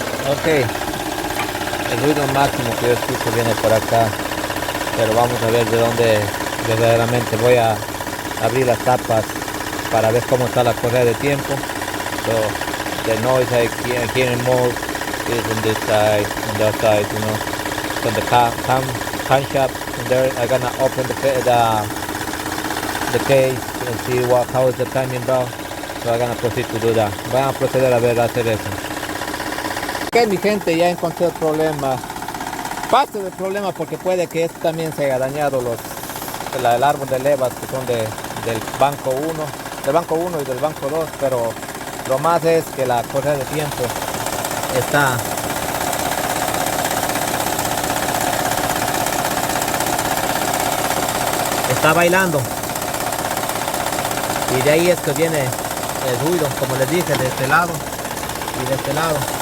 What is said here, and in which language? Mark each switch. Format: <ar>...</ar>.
<es>Ok, el ruido máximo que yo escucho viene por acá, pero vamos a ver de dónde verdaderamente voy a abrir las tapas para ver cómo está la correa de tiempo.</es> <en>So the noise I hear most is on this side, on the outside, you know. So the can shop in there, I'm gonna open the case and see how is the timing bell. So I'm gonna proceed to do that.</en> <es>Voy a proceder a ver hacer eso. Ok, mi gente, ya encontré el problema. Parte del problema porque puede que esto también se haya dañado el árbol de levas que son del banco 1, y del banco 2, pero lo más es que la correa de tiempo está bailando, y de ahí es que viene el ruido, como les dije, de este lado y de este lado.</es>